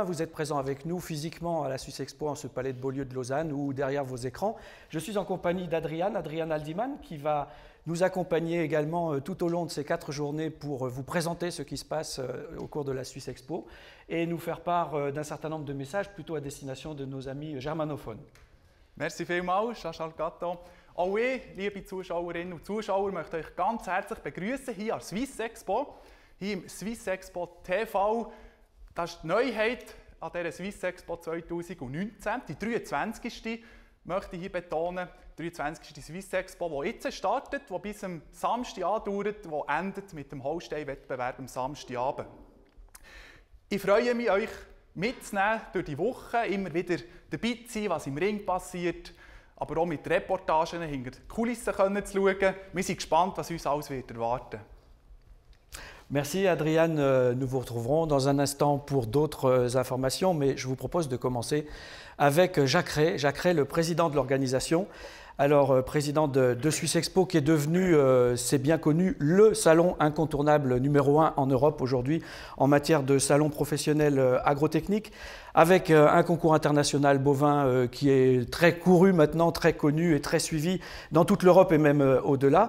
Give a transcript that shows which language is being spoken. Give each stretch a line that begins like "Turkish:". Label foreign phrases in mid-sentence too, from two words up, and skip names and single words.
French: Vous êtes présents avec nous physiquement à la Suisse Expo en ce palais de Beaulieu de Lausanne ou derrière vos écrans. Je suis en compagnie d'Adrian Aldiman qui va nous accompagner également tout au long de ces 4 journées pour vous présenter ce qui se passe au cours de la Suisse Expo et nous faire part d'un certain nombre de messages plutôt à destination de nos amis germanophones.
German: Merci vielmals, Charles Gatto. Auch ich, liebe Zuschauerinnen und Zuschauer, möchte euch ganz herzlich begrüßen hier an der Suisse Expo. Hier im Suisse Expo TV. Das ist die Neuheit an dieser Suisse Expo 2019, die 23. möchte ich hier betonen. Die 23. Suisse Expo, die jetzt startet, die bis am Samstag andauert, die endet mit dem Holstein-Wettbewerb am Samstagabend. Ich freue mich, euch mitzunehmen durch die Woche, immer wieder dabei zu sein, was im Ring passiert, aber auch mit Reportagen hinter die Kulissen zu schauen. Wir sind gespannt, was uns alles wird erwarten.
French: Merci Adrian, nous vous retrouverons dans un instant pour d'autres informations, mais je vous propose de commencer avec Jacques Ray, le président de l'organisation. Alors, président de Suisse Expo, qui est devenu, c'est bien connu, le salon incontournable numéro 1 en Europe aujourd'hui en matière de salon professionnel agrotechnique, avec un concours international bovin qui est très couru maintenant, très connu et très suivi dans toute l'Europe et même au-delà.